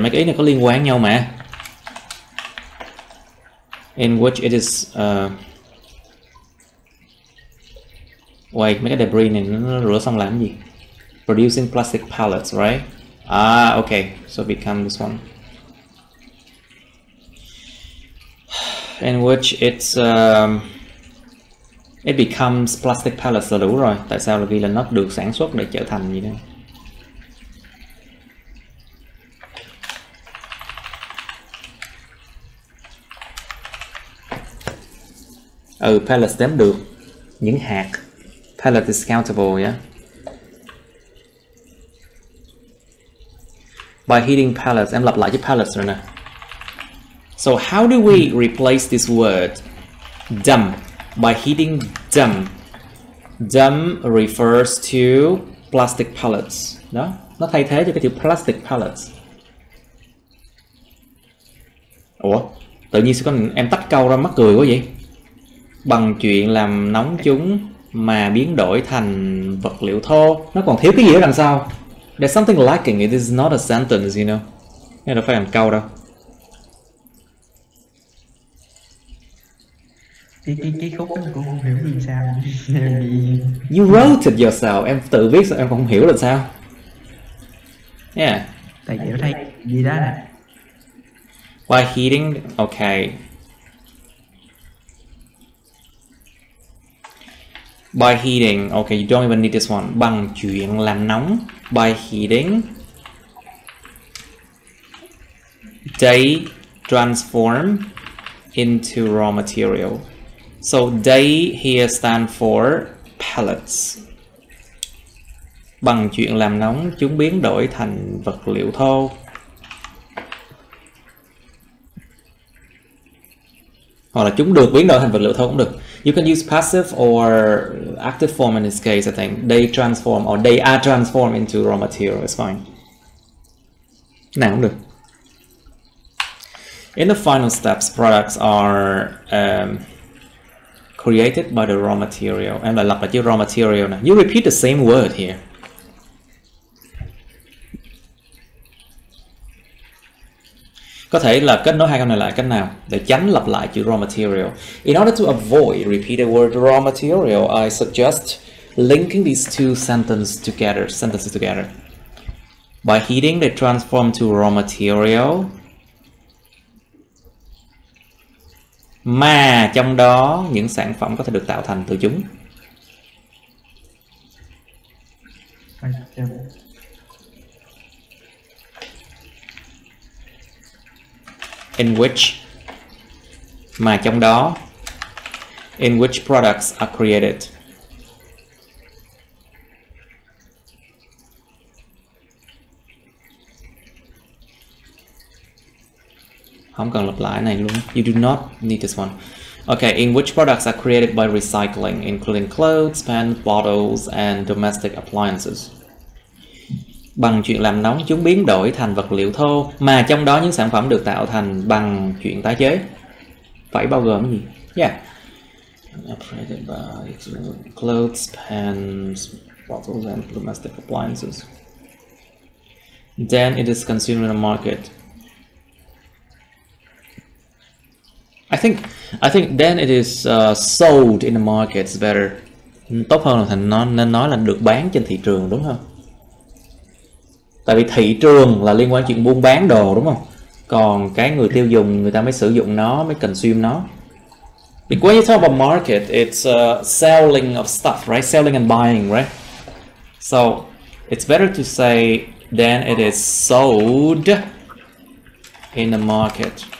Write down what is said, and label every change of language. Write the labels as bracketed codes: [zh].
[vi] Mấy cái ý này có liên quan nhau mà. [en] In which it is wait, [vi] mấy cái debris này nó rửa xong làm gì? [en] Producing plastic pellets, right? Ah, okay. So become this one. In which it's it becomes plastic pellets [vi] là đủ rồi. Tại sao là ghi là nó được sản xuất để trở thành gì đó? Pellets đếm được. Những hạt. [en] Pellet is countable, yeah. By heating pellets, [vi] em lặp lại chữ pellets rồi nè. [en] So how do we replace this word dump? By heating dump. Dump refers to plastic pellets. [vi] Đó, nó thay thế cho cái chữ plastic pellets. Ủa, tự nhiên sao em tách câu ra mắc cười quá vậy? Bằng chuyện làm nóng chúng mà biến đổi thành vật liệu thô. Nó còn thiếu cái gì ở đằng sau. [en] There's something lacking. It is not a sentence, you know. [vi] Nên đâu phải làm câu đâu. Cái khúc đó cũng không hiểu gì sao. [en] You wrote it yourself. [vi] Em tự viết sao em không hiểu là sao? [en] Yeah. [vi] Tại vì nó thấy gì đó nè. [en] By heating, okay. By heating, okay, you don't even need this one. [vi] Bằng chuyện làm nóng. [en] By heating, they transform into raw material. So they here stand for pellets. [vi] Bằng chuyện làm nóng, chúng biến đổi thành vật liệu thô. Hoặc là chúng được biến đổi thành vật liệu thô cũng được. [en] You can use passive or active form in this case, I think. They transform or they are transformed into raw material. It's fine. [vi] Nào cũng được. [en] In the final steps, products are created by the raw material. [vi] Em lại lặp lại chữ raw material này. [en] You repeat the same word here. [vi] Có thể là kết nối hai câu này lại cách nào để tránh lặp lại chữ raw material. [en] In order to avoid repeat the word raw material, I suggest linking these two sentences together. By heating, they transform to raw material. [vi] Mà trong đó những sản phẩm có thể được tạo thành từ chúng. [en] In which, [vi] mà trong đó, [en] in which products are created. [vi] Không cần lặp lại này luôn. [en] You do not need this one. Okay, in which products are created by recycling, including clothes, pens, bottles, and domestic appliances. [vi] Bằng chuyện làm nóng, chúng biến đổi thành vật liệu thô, mà trong đó những sản phẩm được tạo thành bằng chuyện tái chế. Phải bao gồm cái gì? Yeah. [en] Created by clothes, pens, bottles, and domestic appliances. Then it is consumed in the market. I think then it is sold in the market is better. [vi] Tốt hơn là thành nó nên nói là được bán trên thị trường, đúng không? Tại vì thị trường là liên quan chuyện buôn bán đồ, đúng không? Còn cái người tiêu dùng người ta mới sử dụng nó, mới consume nó. [en] Because when you talk about market, it's selling of stuff, right? Selling and buying, right? So it's better to say then it is sold in the market.